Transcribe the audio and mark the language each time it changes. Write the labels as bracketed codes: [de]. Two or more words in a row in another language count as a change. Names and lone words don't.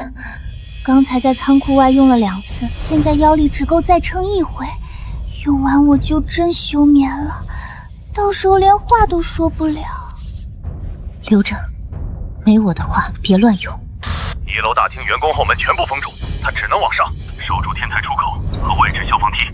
[zh] 剛才在倉庫外用了2次，現在妖力只夠再撐1回，用完我就真休眠了，到時候連話都說不了。留着，沒我的話別亂用。 1樓大廳員工後門全部封住，他只能往上，守住天台出口。和外置消防梯。